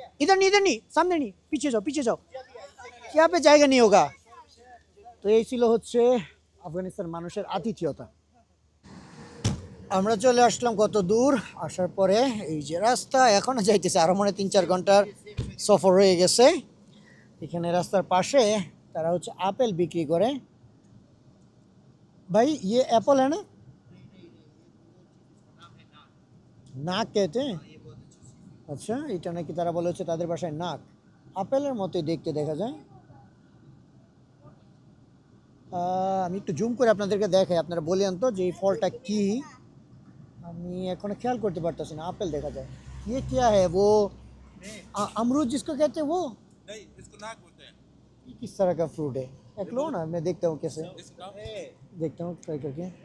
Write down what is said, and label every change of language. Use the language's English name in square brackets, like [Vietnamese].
[Hindi] इधर नहीं सामने नहीं, पीछे जाओ, यहाँ पे जाएगा नहीं होगा। [Bangla] তো এই ছিল হচ্ছে আফগানিস্তান মানুষের আতিথেয়তা। আমরা চলে আসলাম কত দূর, আসার পরে এই যে রাস্তা এখনো যাইতেছে, আরো মনে 3-4 ঘন্টার সফর হয়ে গেছে। এখানে রাস্তার পাশে তারা হচ্ছে আপেল বিক্রি করে। [Hindi] ভাই ये एप्पल है ना, নাক कहते हैं। [Bangla] আচ্ছা, এটা নাকি তারা বলে হচ্ছে তাদের ভাষায় নাক, আপেলের মতোই দেখতে দেখা যায়। আমি একটু জুম করে আপনাদেরকে দেখাই, আপনারা বলেন তো যে এই ফলটা কি। আমি এখনো খেয়াল করতে পারতেছি না, আপেল দেখা যায়। [Hindi] ये क्या है, वो अमरूद जिसको कहते हैं वो नहीं, इसको नाक बोलते हैं। ये किस तरह का फ्रूट है, एक लो ना, मैं देखता हूँ कैसे, देखता हूँ ट्राई करके।